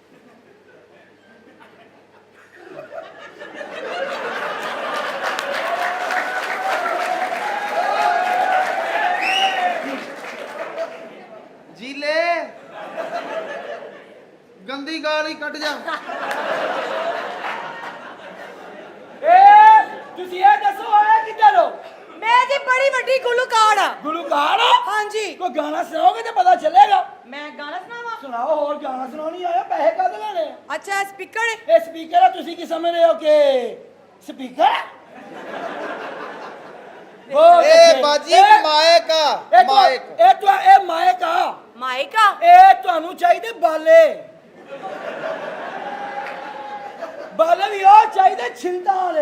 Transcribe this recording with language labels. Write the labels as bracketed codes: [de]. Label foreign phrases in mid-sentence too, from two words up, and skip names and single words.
[pa] ਜੀਲੇ ਗੰਦੀ ਗਾਲ ਹੀ ਕੱਢ ਜਾ। ਤੁਸੀਂ ਇਹ ਦੱਸੋ ਆਇਆ ਕਿੱਧਰ ਹੋ? ਮੈਂ ਜੀ ਬੜੀ ਵੱਡੀ ਗੁਲੂਕਾਰ ਹਾਂ। ਗੁਲੂਕਾਰ? ਹਾਂ ਜੀ। ਕੋਈ ਗਾਣਾ ਸੁਣਾਓਗੇ ਤੇ ਪਤਾ ਚੱਲੇਗਾ। ਮੈਂ ਗਾਣਾ ਸੁਣਾਵਾਂ? ਸੁਣਾਓ, ਹੋਰ ਗਾਣਾ ਸੁਣਾਉਣੀ ਆਇਆ, ਪੈਸੇ ਕਾਹਦੇ ਲੈਣੇ ਆ? ਅੱਛਾ ਸਪੀਕਰ ਹੈ? ਇਹ ਸਪੀਕਰ ਆ, ਤੁਸੀਂ ਕੀ ਸਮਝਦੇ ਹੋ ਕਿ ਸਪੀਕਰ? ਇਹ ਬਾਜੀ ਮਾਇਕ ਆ, ਮਾਇਕ। ਇਹ ਮਾਇਕ ਆ। माइका? ਇਹ ਤੁਹਾਨੂੰ ਚਾਹੀਦੇ ਬਾਲੇ ਵੀ ਉਹ ਚਾਹੀਦੇ ਛਿੰਦਾ ਵਾਲੇ।